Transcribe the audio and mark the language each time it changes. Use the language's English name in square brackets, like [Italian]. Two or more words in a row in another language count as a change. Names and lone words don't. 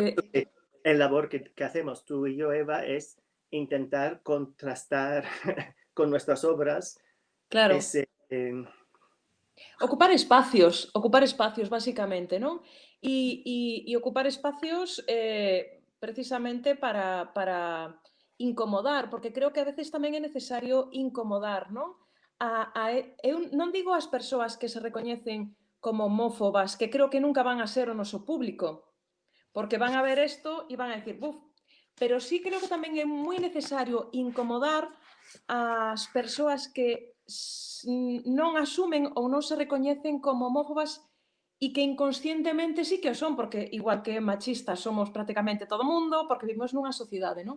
[Spanish] por eso el labor que hacemos tú y yo, Eva, es intentar contrastar con nuestras obras claro. ese... Ocupar espacios básicamente, ¿no? Y ocupar espacios precisamente para incomodar, porque creo que a veces [Galician] tamén é necesario incomodar, non? Eu non digo as persoas que se recoñecen como homófobas, que creo que nunca van a ser o noso público, porque van a ver isto e van a decir, buf, pero sí creo que tamén é moi necesario incomodar as persoas que non asumen ou non se recoñecen como homófobas e que inconscientemente sí que o son, porque igual que machistas somos prácticamente todo mundo, porque vivimos nunha sociedade, non?